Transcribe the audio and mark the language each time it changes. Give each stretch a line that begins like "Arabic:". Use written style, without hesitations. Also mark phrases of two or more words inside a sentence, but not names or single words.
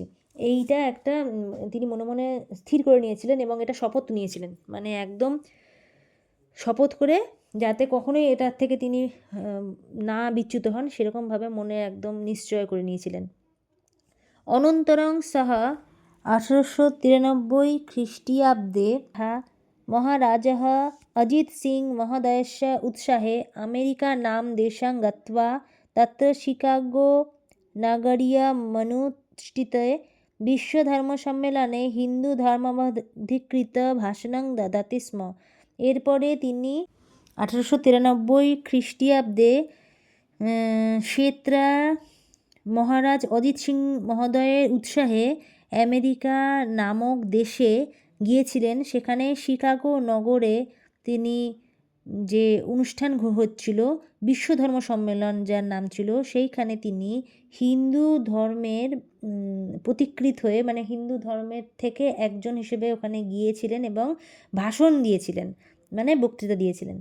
Bangla: এইটা একটা তিনি মনে মনে স্থির করে নিয়েছিলেন এবং এটা শপথ নিয়েছিলেন, মানে একদম শপথ করে যাতে কখনোই এটার থেকে তিনি না বিচ্যুত হন সেরকমভাবে মনে একদম নিশ্চয় করে নিয়েছিলেন।
Sanskrit: অনন্তরং সাহা 1893 খ্রিস্টাব্দে মহারাজः অজিত সিং মহোদয়स्य उत्साहे अमेरिका नाम देशं गत्वा तत्र शिकागो नगरीयमनुष्ठिते विश्वधर्मसम्मेलने हिन्दुधर्मावधिकृत भाषणं ददाति स्म।
Bangla: এরপরে তিনি 1893 খ্রিস্টাব্দে সেত্রা মহারাজ অজিত সিং মহোদয়ের উৎসাহে আমেরিকা নামক দেশে গিয়েছিলেন। সেখানে শিকাগো নগরে তিনি যে অনুষ্ঠান হচ্ছিল বিশ্বধর্ম সম্মেলন যার নাম ছিল, সেইখানে তিনি হিন্দু ধর্মের প্রতিকৃত হয়ে মানে হিন্দু ধর্মের থেকে একজন হিসেবে ওখানে গিয়েছিলেন এবং ভাষণ দিয়েছিলেন মানে বক্তৃতা দিয়েছিলেন।